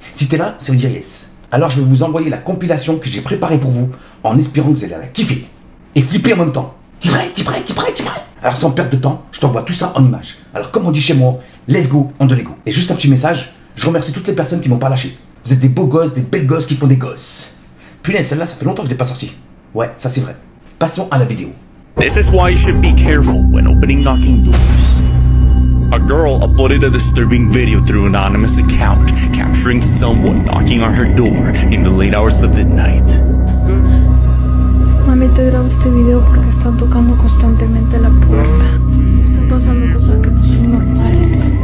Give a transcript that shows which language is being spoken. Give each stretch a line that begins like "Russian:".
French: Si t'es là, ça veut dire yes. Alors je vais vous envoyer la compilation que j'ai préparée pour vous en espérant que vous allez la kiffer et flipper en même temps. T'es prêt? T'es prêt? T'es prêt? T'es prêt? Alors sans perdre de temps, je t'envoie tout ça en images. Alors comme on dit chez moi,
English: let's go
French: on de l'ego. Et juste un petit message, je remercie toutes les personnes qui m'ont pas lâché. Vous êtes des beaux gosses, des belles gosses qui font des gosses. Punaise, celle-là, ça fait longtemps que je l'ai pas sortie. Ouais, ça c'est vrai. Passons à la vidéo.
English: This is why you should be careful when opening knocking doors. A girl uploaded a disturbing video through an anonymous account, capturing someone knocking on her door in the late hours of the night.
Spanish: Mami, te grabo este video porque están tocando constantemente la puerta. Están pasando cosas que no son normales.